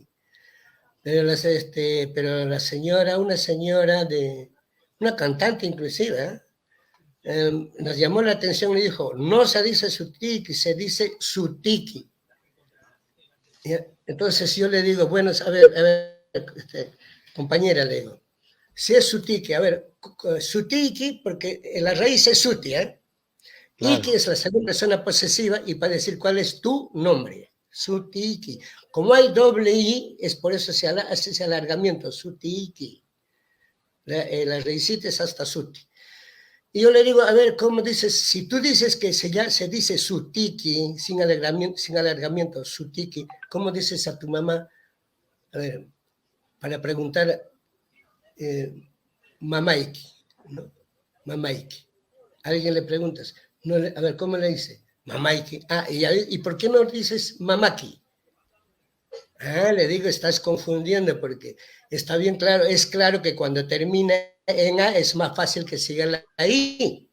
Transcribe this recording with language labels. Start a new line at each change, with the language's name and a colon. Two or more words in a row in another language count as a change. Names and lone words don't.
Spanish: Pero la señora, una cantante inclusive, nos llamó la atención y dijo, no se dice sutiki, se dice sutiki. Entonces yo le digo, bueno, a ver, compañera, le digo, si es sutiki, a ver, sutiki, porque la raíz es suti, ¿eh? Claro. Iki es la segunda persona posesiva y para decir cuál es tu nombre, sutiki. Como hay doble i, es por eso se hace ese alargamiento, sutiki. La raícita es hasta suti. Y yo le digo, a ver, ¿cómo dices? Si tú dices que se dice sutiki, sin alargamiento, sutiki, ¿cómo dices a tu mamá? A ver, para preguntar, mamaiki, ¿no? mamaiki. A alguien le preguntas, no, a ver, ¿cómo le dice? Mamaiki. Ah, ¿y por qué no dices mamaki? Ah, le digo, estás confundiendo porque está bien claro, es claro que cuando termina en A es más fácil que siga la I.